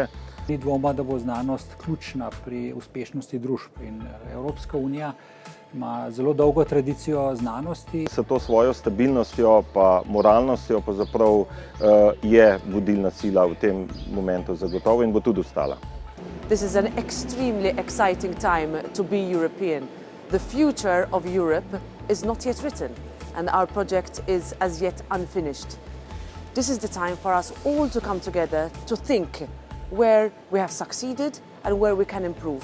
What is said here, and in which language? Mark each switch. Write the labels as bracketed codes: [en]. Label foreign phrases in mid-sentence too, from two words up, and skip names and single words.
[sl] Ni dvoma, da bo znanost ključna pri uspešnosti družb in Evropska unija ima zelo dolgo tradicijo znanosti. S to svojo stabilnostjo pa moralnostjo pravzaprav je vodilna sila v tem momentu zagotovo in bo tudi ostala. [en] This is an extremely exciting time to be European. The future of Europe is not yet written. And our project is as yet unfinished. This is the time for us all to come together to think where we have succeeded and where we can improve.